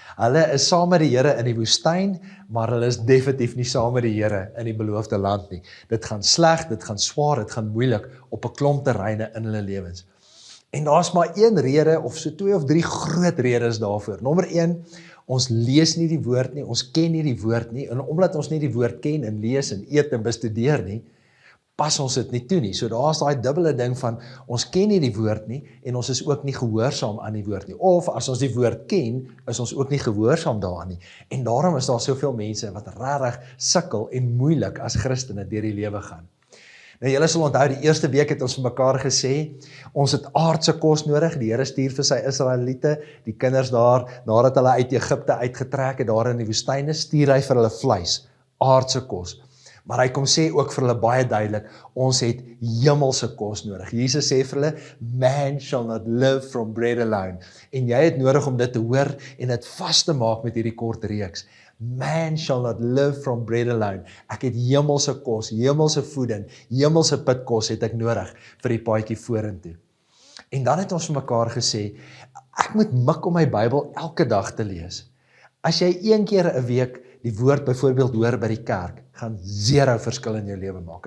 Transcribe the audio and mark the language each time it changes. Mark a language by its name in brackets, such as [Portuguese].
[Afrikaans] Hulle is saam met die Here in die woestyn, maar hulle is definitief nie saam met die Here in die beloofde land nie. Dit gaan sleg, dit gaan swaar, dit gaan moeilik op 'n klomp terreine in hulle lewens. En daar's maar een rede of so 2 of 3 groot redes daarvoor. Nommer 1, ons lees nie die woord nie, ons ken nie die woord nie, en omdat ons nie die woord ken en lees en eet en bestudeer nie, pas ons dit nie toe nie. So daar's daai dubbele ding van, ons ken nie die woord nie, en ons is ook nie gehoorsaam aan die woord nie. Of as ons die woord ken, is ons ook nie gehoorsaam daaraan nie. En daarom is daar soveel mense wat regtig sukkel en moeilik as Christene deur die lewe gaan. Nou julle sal onthou, die eerste week het ons vir mekaar gesê, ons het aardse kos nodig, die Here stuur vir sy Israeliete, die kinders daar, nadat hulle uit Egipte uitgetrek het, daar in die woestyne, stuur hy vir hulle vleis, aardse kos. Maar hy kom sê ook vir hulle baie duidelik, ons het hemelse kos nodig. Jesus sê vir hulle, [English] man shall not live from bread alone. [Afrikaans] En jy het nodig om dit te hoor en dit vas te maak met hierdie kort reeks. [English] Man shall not live from bread alone. [Afrikaans] Ek het hemelse kos, hemelse voeding, hemelse pitkos het ek nodig vir die paadjie vorentoe. En dan het ons vir mekaar gesê, ek moet mik om my Bybel elke dag te lees. As jy 1 keer 'n week die woord byvoorbeeld hoor by die kerk, gaan 0 verskil in jou lewe maak.